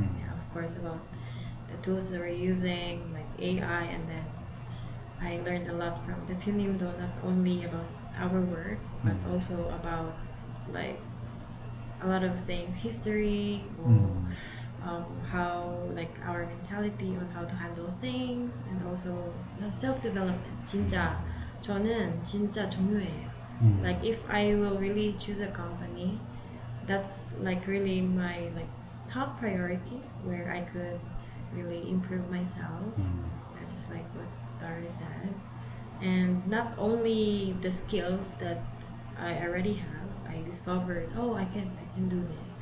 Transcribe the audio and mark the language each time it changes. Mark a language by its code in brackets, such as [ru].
[en] Yeah, of course, about the tools that we're using, like AI, and then I learned a lot from the Puniumdo, not only about our work, but also about like a lot of things, history, or, how like our mentality on how to handle things, and also self-development. [ko] 진짜 저는 진짜 중요해요. [en] Like if I will really choose a company, that's like really my like top priority where I could really improve myself. Just like what Dari said, and not only the skills that I already have, I discovered, oh, I can do this.